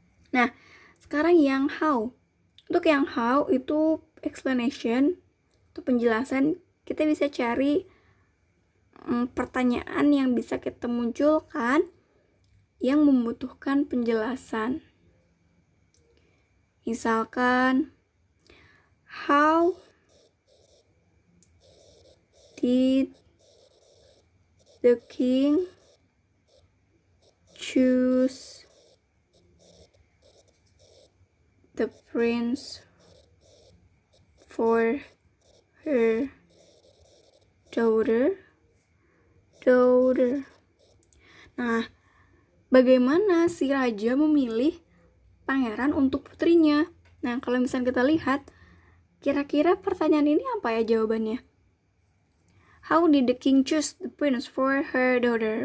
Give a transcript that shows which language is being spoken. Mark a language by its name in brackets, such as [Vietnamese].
[Indonesian] Nah, sekarang yang how. Untuk yang how itu explanation, itu penjelasan. Kita bisa cari pertanyaan yang bisa kita munculkan yang membutuhkan penjelasan. [English] Misalkan, how did the king choose the prince for her daughter? [Indonesian] Nah, bagaimana si raja memilih pangeran untuk putrinya? Nah, kalau misalnya kita lihat, kira-kira pertanyaan ini apa ya jawabannya? [English] How did the king choose the prince for her daughter?